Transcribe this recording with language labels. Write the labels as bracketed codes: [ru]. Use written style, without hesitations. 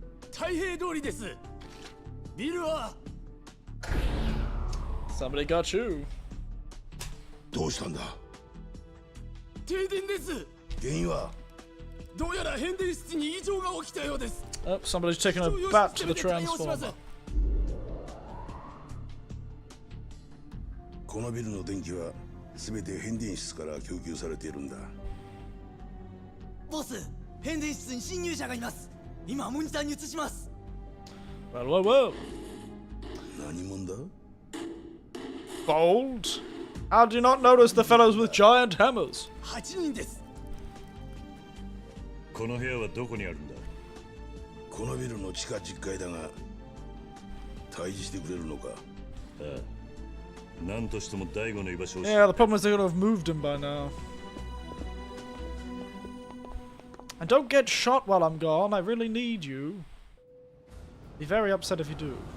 [ja] 太平通りです。ビルは [en] Somebody got you. [ja] どうしたんだ。停電です。原因は。どうやら変電室に異常が起きたようです。 [en] Oh, somebody's taken a bat to the transformer. [ja] このビルの電気は全て変電室から供給されているんだ。ボス、変電室に侵入者がいます。今モニターに映します。 [en] Well, well, well. [ja] 何者だ。 [en] Bold. How do you not notice the fellows with giant hammers? [ja] 8人です。この部屋はどこにあるんだ。このビルの地下10階だが、退治してくれるのか。ああ、何としても大悟の居場所を。 [en] Yeah, the problem is they would have moved him by now. And don't get shot while I'm gone. I really need you. Be very upset if you do.